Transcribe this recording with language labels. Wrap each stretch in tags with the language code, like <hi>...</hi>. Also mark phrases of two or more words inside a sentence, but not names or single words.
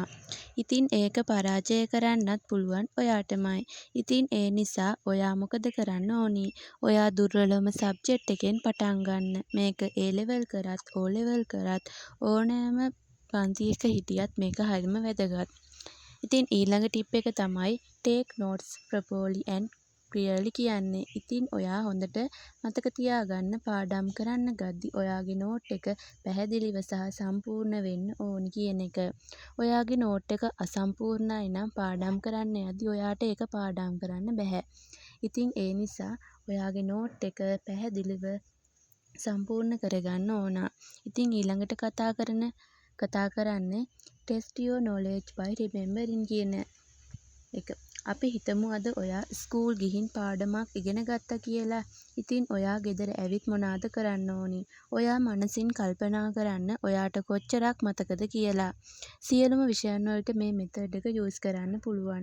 <si>ඉතින් ඒක පරාජය කරන්නත් පුළුවන් ඔයාටමයි. ඉතින් ඒ නිසා ඔයා මොකද කරන්න ඕනි? ඔයා දුර්වලම සබ්ජෙක්ට් එකෙන් පටන් ගන්න. මේක</si> <en>A level</en> <si>කරත්</si> <en>O level</en> <si>කරත් ඕනෑම පන්තියක හිටියත් මේක හරිම වැදගත්. ඉතින් ඊළඟ ටිප් එක තමයි</si> <en>take notes properly and clearly</en> <si>කියන්නේ. ඉතින් ඔයා හොඳට මතක තියාගන්න පාඩම් කරන්න ගද්දි ඔයාගේ නෝට් එක පැහැදිලිව සහ සම්පූර්ණ වෙන්න ඕනි කියන එක. ඔයාගේ නෝට් එක අසම්පූර්ණයි නම් පාඩම් කරන්න යද්දි ඔයාට ඒක පාඩම් කරන්න බැහැ. ඉතින් ඒ නිසා ඔයාගේ නෝට් එක පැහැදිලිව සම්පූර්ණ කරගන්න ඕන. ඉතින් ඊළඟට කතා කරන්නේ</si> <en>test your knowledge by remembering</en> <si>කියන එක. අපි හිතමු අද ඔයා ස්කූල් ගිහින් පාඩමක් ඉගෙන ගත්තා කියලා. ඉතින් ඔයා ගෙදර ඇවිත් මොනාද කරන්න ඕනි? ඔයා මනසින් කල්පනා කරන්න ඔයාට කොච්චරක් මතකද කියලා. සියලුම විෂයන් වලට මේ මෙතඩ් එක යූස් කරන්න පුළුවන්.</si>